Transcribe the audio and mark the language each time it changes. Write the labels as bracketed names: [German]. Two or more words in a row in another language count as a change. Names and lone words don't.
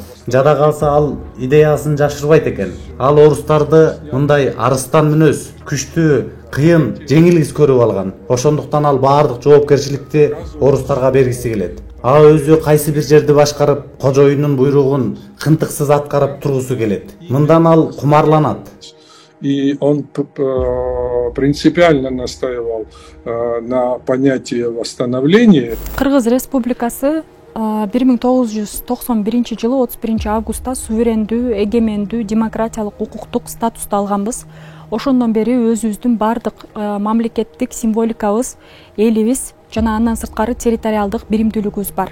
[Kyrgyz] Жада калса ал идеясын жашырбайт экен. Ал орустарды мындай арыстан мүнөз, күчтүү, кыйын, жеңилгис көрүп алган. Ошондуктан ал баардык жоопкерчиликти орустарга бергиси келет. Өзү кайсы бир жерди башкарып, кожоюндун буйругун кынтыксыз аткарып тургусу келет. Мындан ал кумарланат. [Russian] И он принципиально настаивал на понятии восстановления. [Kyrgyz] Кыргыз Республикасы 1991 жылы 31 августта суверендүү, эгемендүү, демократиялык укуктук статусту алганбыз. Ошондон бери өзүбүздүн бардык мамлекеттик символикабыз, элибиз жана андан сырткары территориалдык биримдүүлүгүбүз бар.